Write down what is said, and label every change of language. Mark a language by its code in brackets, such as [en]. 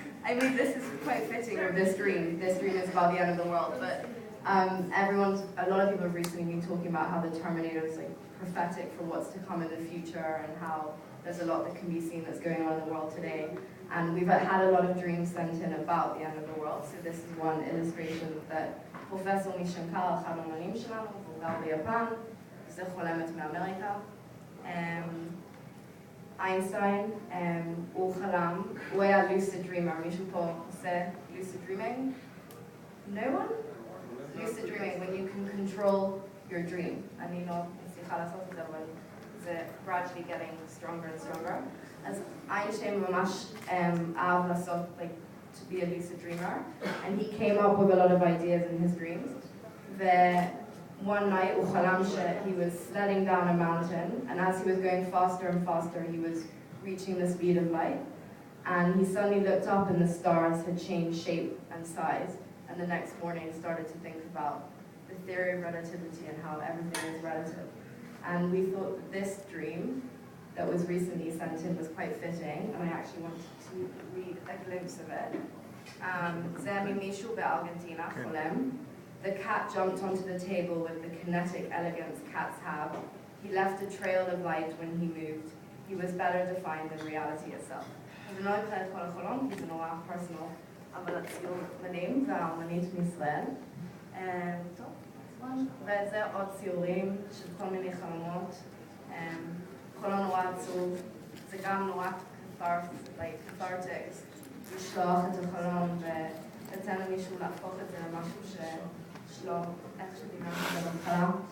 [en] I mean, this is quite fitting with this dream. This dream is about the end of the world, but a lot of people have recently been talking about how the Terminator is like prophetic for what's to come in the future, and how there's a lot that can be seen that's going on in the world today. And we've had a lot of dreams sent in about the end of the world. So this is one illustration that Professor Mishankar, [he] אחד האמנים שלנו, הוא גר ביפן, זה חולמת מאמריקה. איינשטיין, הוא חלם, הוא היה lucid dreamer, מישהו פה עושה lucid dreaming? [en] No one? Lucid dreaming, when you can control your dream. [he] אני לא מצליחה לעשות את זה, אבל זה [en] gradually getting stronger and stronger. [he] אז איינשטיין ממש אהב לעשות, [en] like, to be a lucid dreamer, and he came up with a lot of ideas in his dreams. One night, [he] הוא חלם [en] he was sledding down a mountain, and as he was going faster and faster, he was reaching the speed of light. And he suddenly looked up, and the stars had changed shape and size. And the next morning, he started to think about the theory of relativity and how everything is relative. And we thought that this dream that was recently sent in was quite fitting, and I actually wanted to read a glimpse of it. [he] זה ממישהו בארגנטינה, חולם. [en] The cat jumped onto the table with the kinetic elegance cats have. He left a trail of light when he moved. He was better defined than reality itself. [he] אני לא אקרא את כל החלום, כי זה נורא פרסונל, אבל הציור מדהים, והאמנית מישראל. טוב, וזה עוד ציורים של כל מיני חלומות. חלום נורא עצוב, זה גם נורא cathartic, לשלוח את החלום ולתן למישהו להפוך את זה למשהו שלו, איך שדיברנו את זה בהתחלה.